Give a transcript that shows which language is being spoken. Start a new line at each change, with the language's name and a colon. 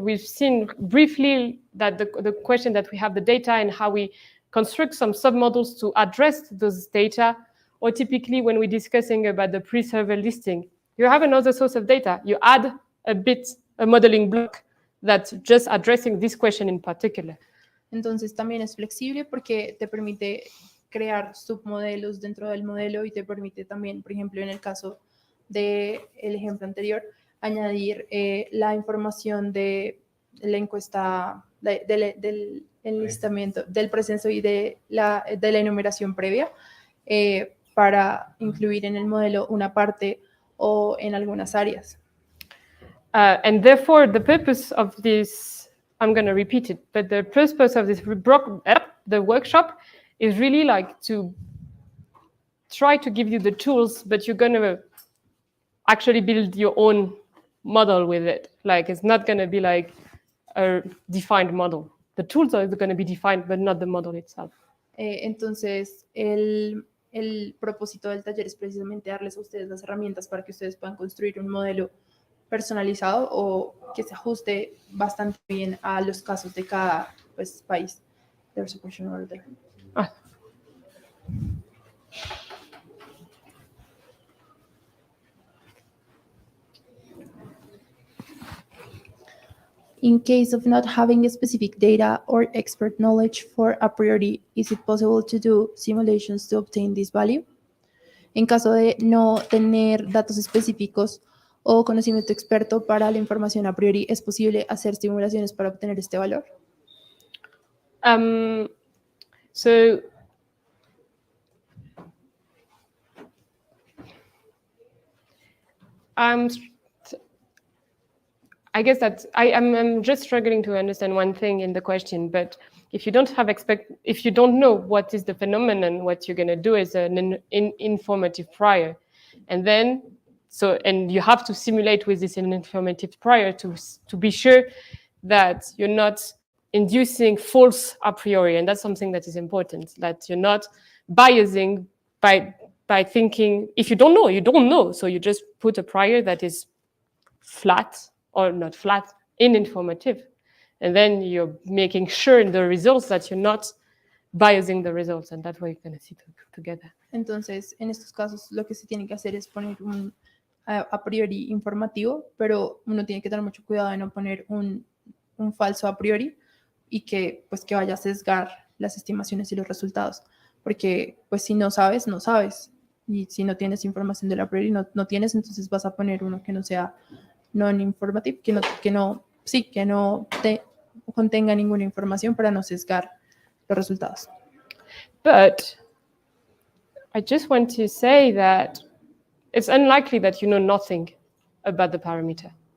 English: We've seen briefly that the question that we have the data and how we construct some submodels to address those data, or typically when we're discussing about the pre-server listing, you have another source of data. You add a modeling block that's just addressing this question in particular.
Spanish: Entonces también es flexible porque te permite crear submodelos dentro del modelo y te permite también, por ejemplo, en el caso del ejemplo anterior, añadir la información de la encuesta, del enlistamiento, del proceso y de la enumeración previa para incluir en el modelo una parte o en algunas áreas.
English: And therefore, the purpose of this, I'm going to repeat it, but the purpose of this the workshop is really like to try to give you the tools, but you're going to actually build your own model with it. Like it's not going to be like a defined model. The tools are going to be defined, but not the model itself.
Spanish: Entonces, el propósito del taller es precisamente darles a ustedes las herramientas para que ustedes puedan construir un modelo personalizado o que se ajuste bastante bien a los casos de cada país.
English: There's a question over there. In case of not having specific data or expert knowledge for a priori, is it possible to do simulations to obtain this value?
Spanish: En caso de no tener datos específicos o conocimiento experto para la información a priori, ¿es posible hacer simulaciones para obtener este valor?
English: So I guess that I'm just struggling to understand one thing in the question. But if you don't have if you don't know what is the phenomenon, what you're going to do is an informative prior, and then and you have to simulate with this informative prior to be sure that you're not inducing false a priori, and that's something that is important. That you're not biasing by thinking. If you don't know, you don't know. So you just put a prior that is flat or not flat in informative, and then you're making sure in the results that you're not biasing the results, and that way you're going to see together.
Spanish: Entonces, en estos casos, lo que se tiene que hacer es poner un a priori informativo, pero uno tiene que tener mucho cuidado de no poner un falso a priori y que vaya a sesgar las estimaciones y los resultados, porque pues si no sabes, no sabes, y si no tienes información del a priori, no tienes, entonces vas a poner uno que no sea non-informative, que no te contenga ninguna información para no sesgar los resultados.
English: But I just want to say that it's unlikely that you know nothing about the parameter.